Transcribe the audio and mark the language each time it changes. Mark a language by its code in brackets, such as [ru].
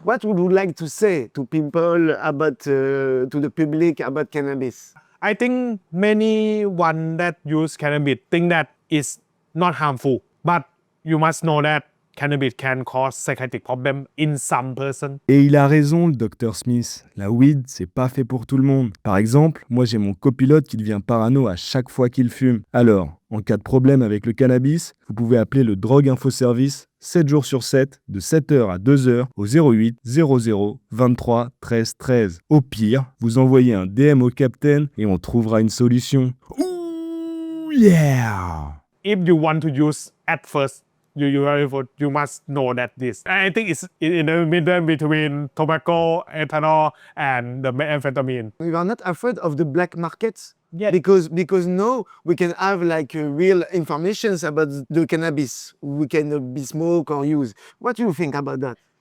[en] What would you like to say to people about, to the public about cannabis? I think many one that use cannabis think that it's not harmful. But you must know that cannabis can cause psychiatric problem in some person. [fr] Et il a raison, le Dr Smith. La weed, c'est pas fait pour tout le monde. Par exemple, moi j'ai mon copilote qui devient parano à chaque fois qu'il fume. Alors, en cas de problème avec le cannabis, vous pouvez appeler le Drogue Info Service 7 jours sur 7, de 7h à 2h au 08 00 23 13 13. Au pire, vous envoyez un DM au capitaine et on trouvera une solution. [en] Ooh, yeah! If you want to use at first, you must know that this. I think it's in the middle between tobacco, ethanol, and the methamphetamine. You are not afraid of the black markets? Yeah. Because now we can have like real information about the cannabis we can be smoke or use. What do you think about that?